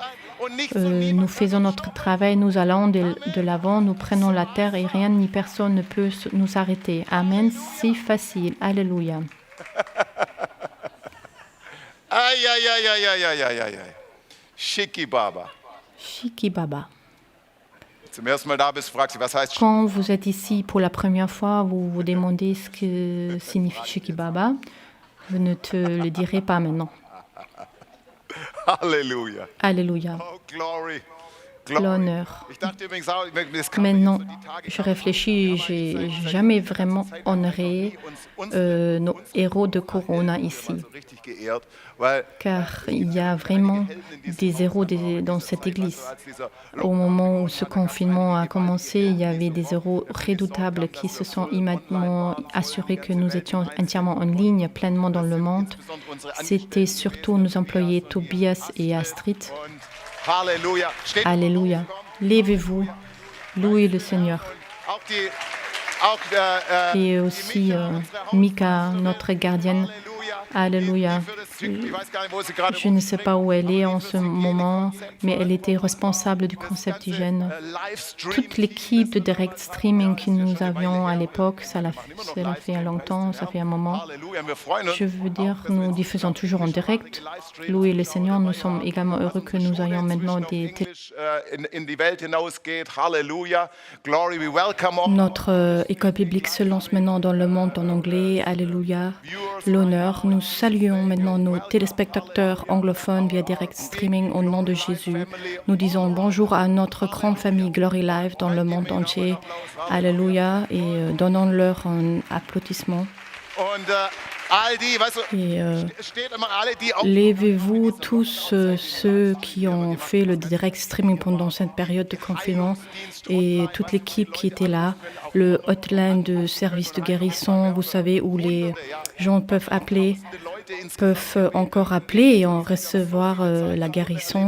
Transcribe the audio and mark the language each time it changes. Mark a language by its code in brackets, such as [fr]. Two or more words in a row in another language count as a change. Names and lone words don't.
[fr] Nous faisons notre travail, nous allons de l'avant, nous prenons la terre et rien ni personne ne peut nous arrêter. Amen, c'est facile. Alléluia. Aïe, aïe, aïe, aïe, aïe, aïe, aïe, aïe. Shiki Baba. Shiki Baba. [de] Zum ersten Mal da bist, fragst du, was heißt [fr] Quand vous êtes ici pour la première fois, vous vous demandez ce que signifie Shiki Baba. Je ne te le dirai pas maintenant. [de] Halleluja. [fr] Alléluia. [en] Oh, glory. [fr] L'honneur. [de] Ich dachte übrigens auch, das kann [fr] Maintenant, [de] so die Tage [fr] je réfléchis, j'ai jamais vraiment honoré nos héros de Corona ici, [de] so richtig geehrt, weil [fr] car il y a vraiment des héros dans cette église. [de] als dieser [fr] Au moment où ce confinement a commencé, il y avait des héros redoutables qui se sont immédiatement assurés que nous étions entièrement en ligne, pleinement dans le monde. C'était surtout nos employés Tobias et Astrid. [de] und Halleluja. Steht [fr] Alléluia. Levez-vous, louez le Seigneur. [de] auch [fr] Et aussi Mika, notre gardienne. Alléluia. [de] ich weiß gar nicht, wo sie gerade [fr] Je ne sais pas où elle est en ce moment, mais elle était responsable du concept d'hygiène. Livestream. Toute l'équipe de [en] direct streaming [fr] que nous avions à l'époque, cela fait longtemps, ça fait un moment. [de] Halleluja, wir freuen uns. [fr] Je veux dire, nous diffusons toujours en direct. Louez le Seigneur, nous sommes également heureux que nous ayons maintenant des [de] in die Welt hinausgeht. Halleluja. [en] Glory, we welcome all [fr] Notre école biblique se lance maintenant dans le monde en anglais. Alléluia. L'honneur. Nous saluons maintenant nos téléspectateurs anglophones via [en] direct streaming [fr] au nom de Jésus. Nous disons bonjour à notre grande famille Glory Live dans le monde entier. Alléluia. Et donnons-leur un applaudissement. [de] und all die, weißt du, [fr] Et [de] steht immer alle, die auch [fr] levez-vous tous ceux qui ont fait le [en] direct streaming [fr] pendant cette période de confinement et toute l'équipe qui était là, le hotline de service de guérison, vous savez, où les gens peuvent encore appeler et en recevoir la guérison.